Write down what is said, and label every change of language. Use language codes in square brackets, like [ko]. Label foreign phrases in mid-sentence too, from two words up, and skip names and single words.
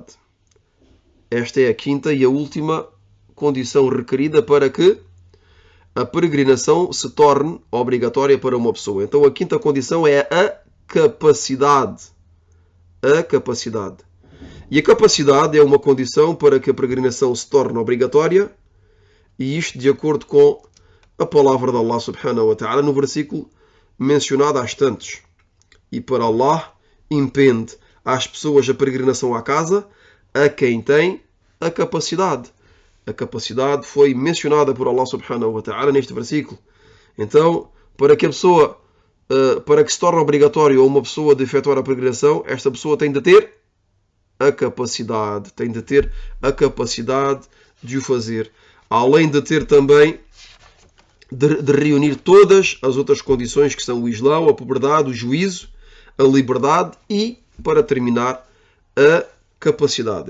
[pt] Esta é a quinta e a última condição requerida para que a peregrinação se torne obrigatória para uma pessoa. Então a quinta condição é a capacidade. A capacidade. E a capacidade é uma condição para que a peregrinação se torne obrigatória, e isto de acordo com a palavra de [ar] الله سبحانه وتعالى [pt] no versículo mencionado há instantes. E para Allah impende às pessoas a peregrinação à casa a quem tem a capacidade. A capacidade foi mencionada por [ar] الله سبحانه وتعالى [pt] neste versículo. Então, para que a pessoa, para que se torne obrigatório a uma pessoa de efetuar a peregrinação, esta pessoa tem de ter a capacidade. Tem de ter a capacidade de o fazer. Além de ter também de reunir todas as outras condições que são o Islão, a puberdade, o juízo, a liberdade e, para terminar, a capacidade.